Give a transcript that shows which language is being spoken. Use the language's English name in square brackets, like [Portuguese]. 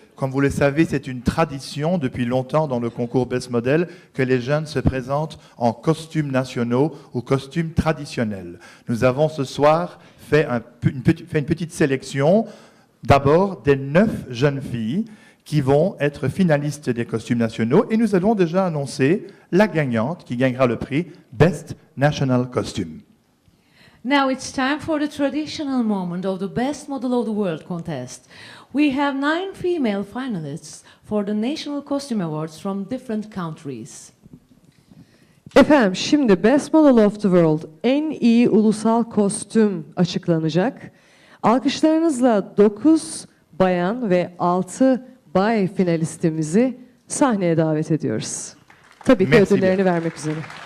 [French] Comme vous le savez, c'est une tradition depuis longtemps dans le concours Best Model que les jeunes se présentent en costumes nationaux ou costumes traditionnels. Nous avons ce soir fait une petite sélection, d'abord des 9 jeunes filles qui vont être finalistes des costumes nationaux, et nous allons déjà annoncer la gagnante qui gagnera le prix Best National Costume. [English] Now it's time for the traditional moment of the Best Model of the World contest. We have 9 female finalists for the National Costume Awards from different countries. [Turkish] Efendim şimdi Best Model of the World en iyi ulusal kostüm açıklanacak. Alkışlarınızla 9 bayan ve 6 bay finalistimizi sahneye davet ediyoruz. Tabii ki [French] Merci [Turkish] ödüllerini vermek üzere.